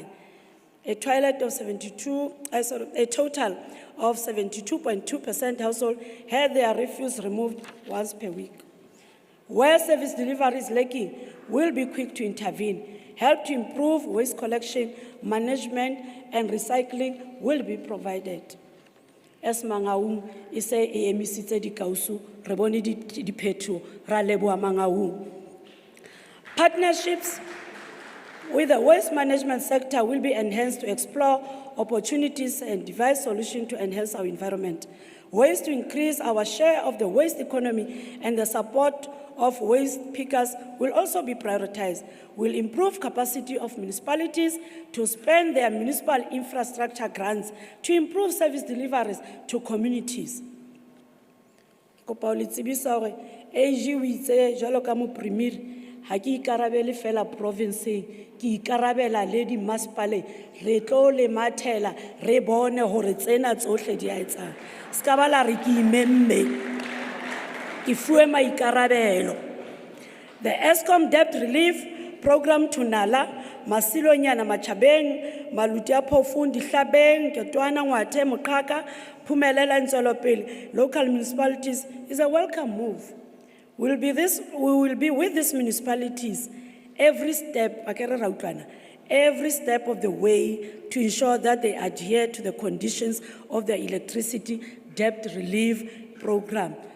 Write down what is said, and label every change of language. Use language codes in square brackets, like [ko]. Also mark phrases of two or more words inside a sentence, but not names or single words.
[en] A total of 72.2% household had their refuse removed once per week. Where service delivery is lacking, we'll be quick to intervene. Help to improve waste collection, management, and recycling will be provided. [st] As Mangaung is a emisitse di kausu, reboni di petu, ra leboha Mangaung. [en] Partnerships with the waste management sector will be enhanced to explore opportunities and devise solutions to enhance our environment. Ways to increase our share of the waste economy and the support of waste pickers will also be prioritized. We'll improve capacity of municipalities to spend their municipal infrastructure grants to improve service deliveries to communities. [st] Kopa le tsebisa hore AG o itse jalo ka mo premier ha ke ikarabele fela province ke ikarabela le di masipale re tlo le mathela re bone hore tsena tsohle di a etsang ska ba la re ke imemme ke fuwe maikarabelo. [en] The Eskom debt relief program to Nala, Masilonyana Machabeng, Malutia Pofun, Dihlabeng, Ketwana, Ngwate, Mokaka, Pumelela, and Zolopil, local municipalities is a welcome move. We will be with these municipalities every step of the way to ensure that they adhere to the conditions of the electricity debt relief program.